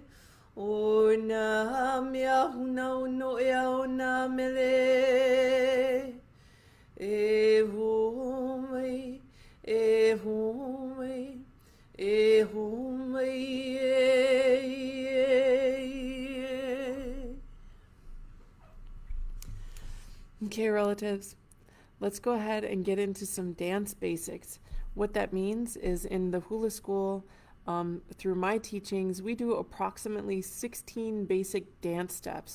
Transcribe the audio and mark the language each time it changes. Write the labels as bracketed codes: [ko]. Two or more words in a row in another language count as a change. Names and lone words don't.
[haw] O nā mea huna uno e au nā mele. E ho mai, e ho mai, e ho mai e. [en] Okay, relatives, let's go ahead and get into some dance basics. What that means is in the hula school, through my teachings, we do approximately 16 basic dance steps.